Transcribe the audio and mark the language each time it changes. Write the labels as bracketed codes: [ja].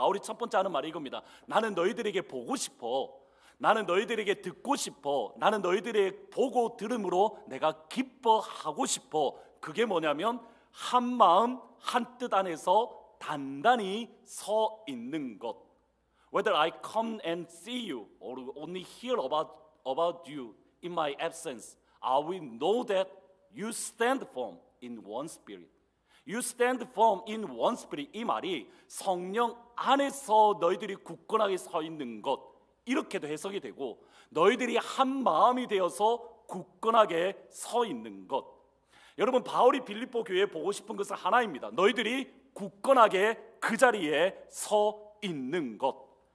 [ko] 바울이 첫 번째 하는 말이 이겁니다. 나는 너희들에게 보고 싶어, 나는 너희들에게 듣고 싶어, 나는 너희들의 보고 들음으로 내가 기뻐하고 싶어. 그게 뭐냐면 한 마음 한 뜻 안에서 단단히 서 있는 것. [en] Whether I come and see you or only hear about you in my absence, I will know that you stand firm in one spirit. You stand firm in one spirit. [ko] 이 말이 성령 안에서 너희들이 굳건하게 서 있는 것, 이렇게도 해석이 되고, 너희들이 한 마음이 되어서 굳건하게 서 있는 것. 여러분, 바울이 빌립보 교회에 보고 싶은 것은 하나입니다. 너희들이 굳건하게 그 자리에 서 있는 것.